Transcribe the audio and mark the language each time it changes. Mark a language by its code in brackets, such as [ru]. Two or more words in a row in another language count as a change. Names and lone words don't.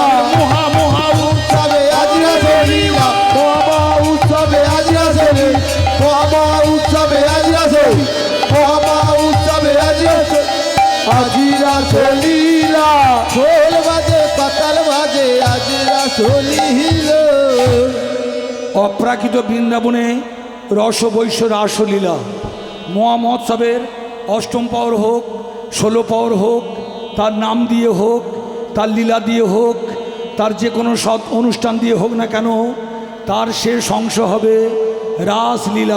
[bn] মহা মহা উৎসবে আজি রাসলীলা, মহা উৎসবে আজি রাসলীলা, মহা উৎসবে আজি রাসলীলা, মহা উৎসবে আজি রাসলীলা, আজি রাসলীলা, খোল বাজে পাতাল বাজে আজি রাসলীলা। অপ্রাকৃত বৃন্দাবনে রসবৈশ্য রাসলীলা মহা মহোৎসবের অষ্টম পাওয়ার হোক, 16 পাওয়ার হোক, তার নাম দিয়ে হোক, তার লীলা দিয়ে হোক, তার যে কোনো সৎ অনুষ্ঠান দিয়ে হোক না কেন, তার শেষ অংশ হবে রাসলীলা।